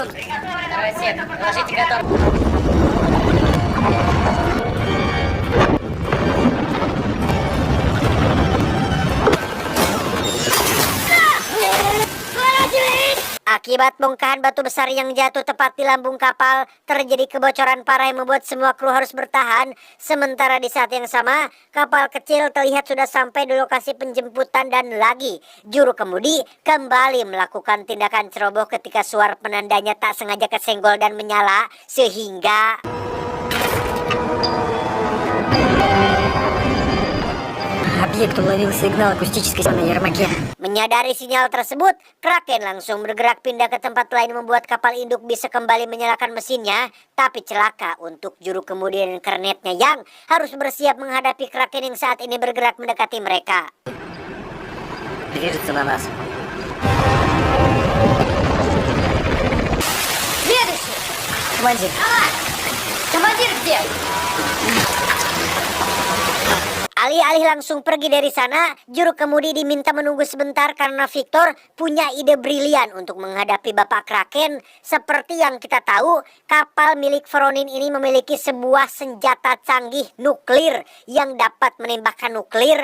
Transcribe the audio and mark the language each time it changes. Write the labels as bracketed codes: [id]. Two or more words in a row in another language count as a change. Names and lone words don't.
[id] Akibat bongkahan batu besar yang jatuh tepat di lambung kapal, terjadi kebocoran parah yang membuat semua kru harus bertahan. Sementara di saat yang sama, kapal kecil terlihat sudah sampai di lokasi penjemputan dan lagi juru kemudi kembali melakukan tindakan ceroboh ketika suar penandanya tak sengaja kesenggol dan menyala sehingga [ru] Объект уловил сигнал акустической на Ермаке. [id] Menyadari sinyal tersebut, Kraken langsung bergerak pindah ke tempat lain membuat kapal induk bisa kembali menyalakan mesinnya. Tapi celaka untuk juru kemudi dan kernetnya yang harus bersiap menghadapi Kraken yang saat ini bergerak mendekati mereka. [ru] Движется на нас. Следующий! Командир. Командир где? [id] Alih-alih langsung pergi dari sana, juru kemudi diminta menunggu sebentar karena Victor punya ide brilian untuk menghadapi Bapak Kraken. Seperti yang kita tahu, kapal milik Voronin ini memiliki sebuah senjata canggih nuklir yang dapat menembakkan nuklir.